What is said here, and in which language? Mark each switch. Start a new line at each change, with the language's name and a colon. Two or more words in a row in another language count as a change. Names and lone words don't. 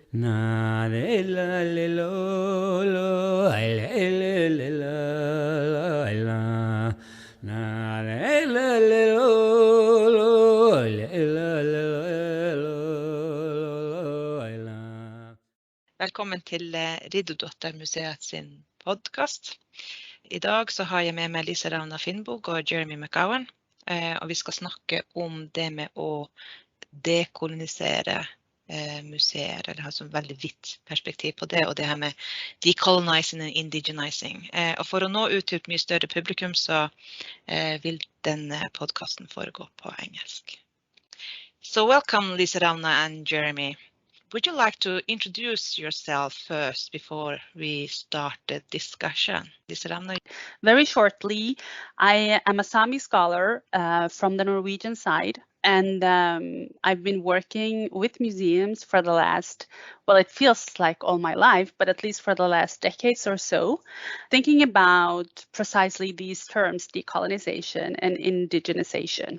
Norwegian: Na le la le lo lo le la la na le la le lo lo la. Velkommen til RiddoDuottarMuseats sin podcast. I dag så har jeg med meg Liisa-Ravna Finbog og Jeremie McGowan, og vi skal snakke om det med å dekolonisere museer, eller ha sånn veldig vidt perspektiv på det, og det her med decolonizing og indigenizing. Og for å nå ut til et mye større publikum, så vil denne podcasten foregå på engelsk.
English: So welcome Liisa-Ravna and Jeremie. Would you like to introduce yourself first before we start the discussion? Liisa-Ravna. Very shortly, I am a Sami scholar from the Norwegian side, and I've been working with museums for the last, well, it feels like all my life, but at least for the last decades or so, thinking about precisely these terms, decolonization and indigenization.